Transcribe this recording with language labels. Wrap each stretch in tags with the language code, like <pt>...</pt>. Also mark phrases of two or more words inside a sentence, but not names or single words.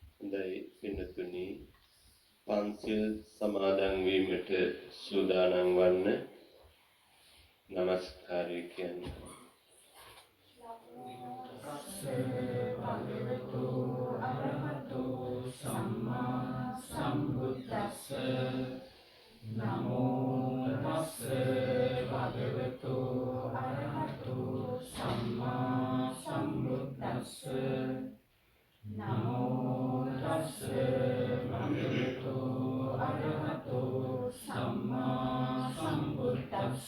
<si>හොඳයි පින්තුනි පන්සිල් සමාදන් වීමට සූදානම් වන්න නමස්කාරය කියන්නේ</si> <pi>භගවතු අරහතෝ සම්මා සම්බුද්දස්ස නමෝ තස්ස භගවතු අරහතෝ සම්මා සම්බුද්දස්ස නමෝ තස්ස භගවතු අරහතෝ සම්මා සම්බුද්දස්ස</pi>